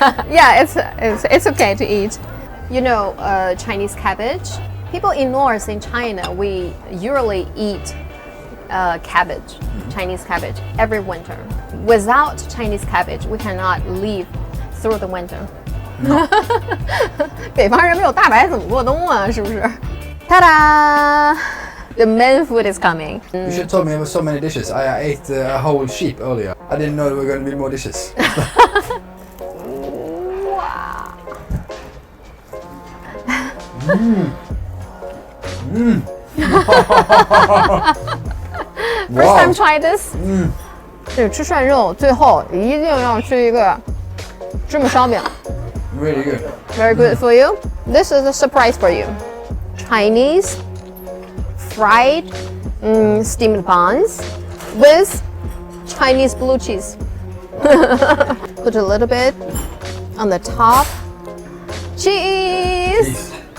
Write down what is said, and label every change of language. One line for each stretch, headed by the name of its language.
English: Yeah, it's okay to eat. You know, Chinese cabbage. People in North in China, we usually eat cabbage, Chinese cabbage, every winter. Without Chinese cabbage, we cannot live through the winter.
Chinese: 北方人没有大白怎么过冬啊？是不是？
English: Ta da! The main food is coming. You should have told me there were so many dishes. I ate a whole sheep earlier. I didn't know there were going to be more dishes. First time try this?
Chinese: 这个吃涮肉，最后一定要吃一个芝麻烧饼。
English: Really good. Very good for you. This is a surprise for you. Chinese fried steamed buns with Chinese blue cheese. Put a little bit on the top. Cheese.